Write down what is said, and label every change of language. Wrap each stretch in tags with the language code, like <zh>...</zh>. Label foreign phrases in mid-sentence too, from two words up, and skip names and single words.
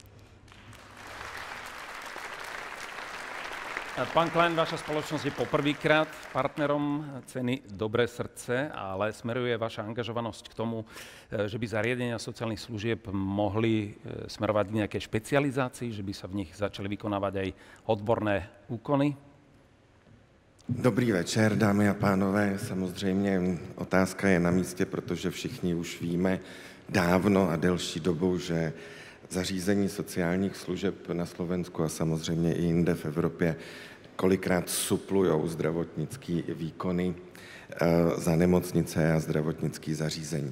<sk>Pán Klein, vaša spoločnosť je poprvýkrát partnerom ceny Dobré srdce, ale smeruje vaša angažovanosť k tomu, že by zariadenia sociálnych služieb mohli smerovať k nejakej špecializácii, že by sa v nich začali vykonávať aj odborné úkony?</sk> <cs>Dobrý večer, dámy a pánové. Samozřejmě otázka je na místě, protože všichni už víme dávno a delší dobu, že zařízení sociálních služeb na Slovensku a samozřejmě i jinde v Evropě kolikrát suplujou zdravotnické výkony za nemocnice a zdravotnické zařízení.</cs>